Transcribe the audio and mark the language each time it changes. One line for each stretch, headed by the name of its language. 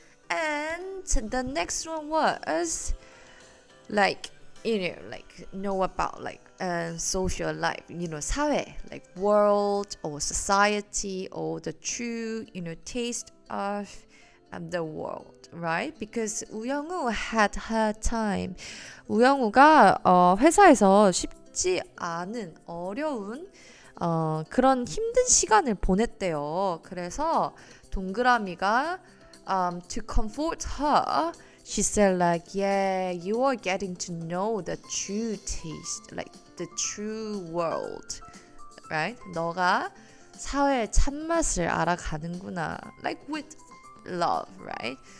English: And the next one was like know about like social life, 사회, like world or society or the true taste of the world, right? Because 우영우 had her time.
Korean: 우영우가 회사에서 쉽지 않은 어려운 그런 힘든 시간을 보냈대요. 그래서
English: 동그라미가 to comfort her, she said like, yeah, you are getting to know the true taste, like the true world, right?
Korean: 너가 사회의 참맛을 알아가는구나,
English: like with love, right?